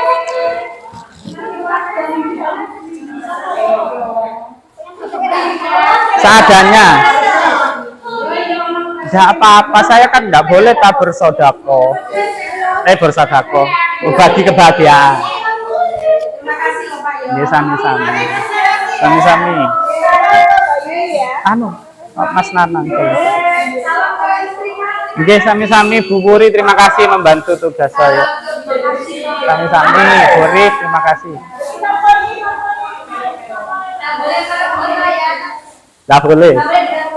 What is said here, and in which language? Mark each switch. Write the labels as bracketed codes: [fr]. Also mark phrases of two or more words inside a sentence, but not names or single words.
[id] Seadanya. Enggak apa-apa, saya kan enggak boleh tak bersodako. Bersodako. Berbagi kebahagiaan. Ini sami-sami. Sami-sami. Anu, Mas Nanang. Oke, sami-sami Bu Puri, terima kasih membantu tugas saya. Sami-sami Puri, terima kasih. Nggak boleh.